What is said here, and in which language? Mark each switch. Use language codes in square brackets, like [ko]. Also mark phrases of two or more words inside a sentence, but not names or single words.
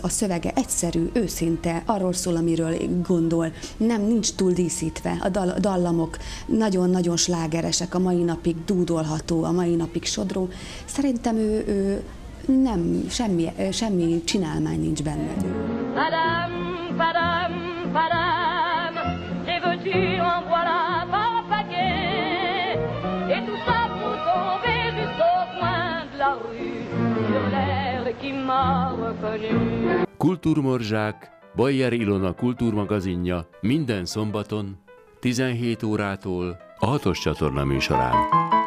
[hu] A szövege egyszerű, őszinte, arról szól, amiről gondol, nincs túl díszítve. A dallamok nagyon-nagyon slágeresek, a mai napig dúdolható, a mai napig sodró. Szerintem ő nem, semmi csinálmány nincs benne. [fr] Madame, madame, madame, j'ai veux-tu en voilà par paquet, et tout ça pour tomber jusqu'au coin de la rue, sur l'air qui m'a reconnu. [hu] Kultúrmorzsák, Bayer Ilona kultúrmagazinja minden szombaton 17 órától a 6-os csatorna műsorán.